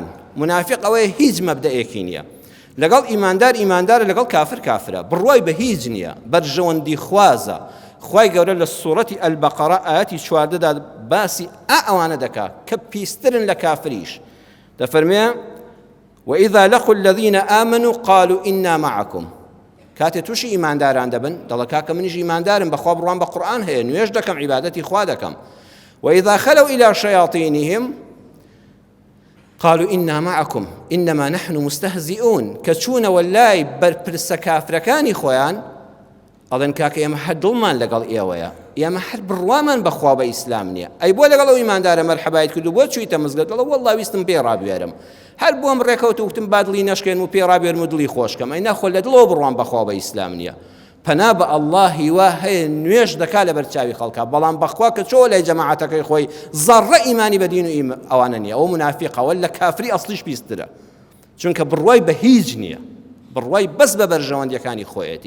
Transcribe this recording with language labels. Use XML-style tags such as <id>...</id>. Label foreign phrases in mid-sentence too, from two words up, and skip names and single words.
<ckb>منافق ئەوەیە هیچ مەبدەئێکی نییە، لەگەڵ ئیماندارە، لەگەڵ کافرە، بڕوای بە هیچ نییە، بەرژەوەندی خوازە. خوای گەورە لە سوورەتی ئەلبەقەرە ئاەتی 14دا باسی ئەوانە دەکا کە پیسترن لە کافریش.</ckb> <ar>دەفەرمێ وإذا لقوا الذين آمنوا قالوا إنا معكم.</ar> <ckb>کاتێ تووشی ئیمانداران دەبن دەڵێ کاکە منیش ئیماندارم، بەخوا بڕوان بە قورئان هەیە، نوێژ دەکەم، عیبادەتی خوا دەکەم.</ckb> <ar>وإذا خلوا إلى شياطينهم قالوا إنا معكم إنما نحن مستهزئون.</ar> <ckb>كتشون والله برپرسە کافرەکانی خۆیان ئەڵێن کاکە ئێمە هەر دڵمان لەگەڵ ئێوەیە، ئێمە هەر بڕوامان بەخوا بە ئیسلام نییە. ئەی بۆ لەگەڵ ئەو ئیماندارە مەرحەبایت کردو، بۆ چوویتە مزگەوت؟ دەڵێ وەڵڵا ویستم پێ ڕابوێرم، هەر بۆم ڕێکەوت وتم با دڵی نەشکێن و پێ ڕابوێرم و دڵی خۆشکەم. ئەی ناخۆ لە دڵەوە بڕوان بەخوا بە ئیسلام نییە. پەنا بە ئەڵڵا هیوا هەیە نوێژ دەکا لە بەرچاوی خەڵکە، بەڵام بەخوا کە چۆ لای جەماعەتەکەی خۆی زەڕە ئیمانی بە دین و ئەوانە نییە، ئەوە منافقەوە لە کافری ئەسڵیش پیسترە، چونکە بڕوای بە هیچ نییە، بڕوای بەس بە بەرژەوەندیەکانی خۆیەتی.</ckb>